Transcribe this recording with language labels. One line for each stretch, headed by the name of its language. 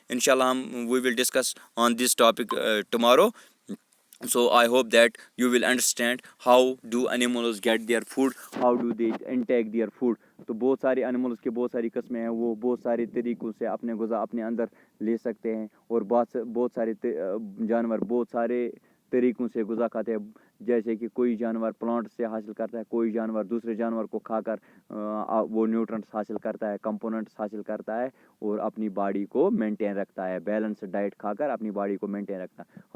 English: इंशाल्लाह हम we will discuss on this topic tomorrow. So I hope that you will understand how do animals get their food, how do they intake their food.
Hindi: तो बहुत सारे animals के बहुत सारी किस्में हैं, वो बहुत सारे तरीक़ों से अपने ग़िज़ा अपने अंदर ले सकते हैं, और बहुत सारे जानवर बहुत सारे तरीक़ों से ग़िज़ा खाते हैं। जैसे कि कोई जानवर प्लांट से हासिल करता है, कोई जानवर दूसरे जानवर को खाकर वो न्यूट्रेंट्स हासिल करता है, कंपोनेंट्स हासिल करता है और अपनी बॉडी को मेंटेन रखता है, बैलेंस डाइट खाकर अपनी बॉडी को मेंटेन रखता है।